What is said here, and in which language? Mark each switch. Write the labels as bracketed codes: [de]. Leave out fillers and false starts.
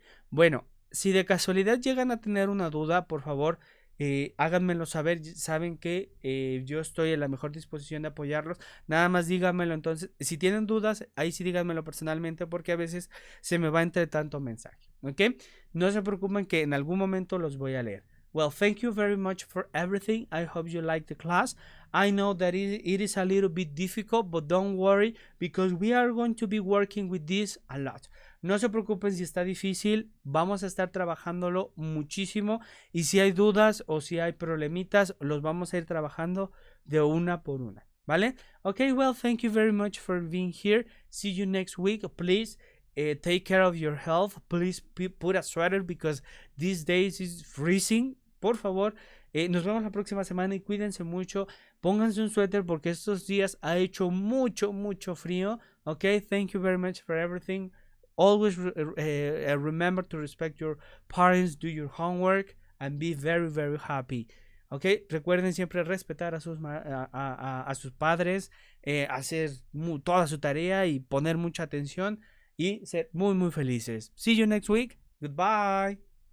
[es] Bueno, si de casualidad llegan a tener una duda, por favor, háganmelo saber. Saben que yo estoy en la mejor disposición de apoyarlos. Nada más díganmelo. Entonces, si tienen dudas, ahí sí díganmelo personalmente, porque a veces se me va entre tanto mensaje. ¿Ok? No se preocupen que en algún momento los voy a leer. [en] Well, thank you very much for everything. I hope you like the class. I know that it is a little bit difficult, but don't worry, because we are going to be working with this a lot. [es] No se preocupen si está difícil, vamos a estar trabajándolo muchísimo, y si hay dudas o si hay problemitas, los vamos a ir trabajando de una por una, ¿vale? [en] Okay, well, thank you very much for being here. See you next week. Please take care of your health. Please put a sweater because these days is freezing. [es] Por favor, nos vemos la próxima semana y cuídense mucho. Pónganse un suéter porque estos días ha hecho mucho frío. [en] Okay, thank you very much for everything. Always remember to respect your parents, do your homework, and be very, very happy. [es] Okay, recuerden siempre respetar a sus padres, hacer toda su tarea y poner mucha atención y ser muy felices. [en] See you next week. Goodbye.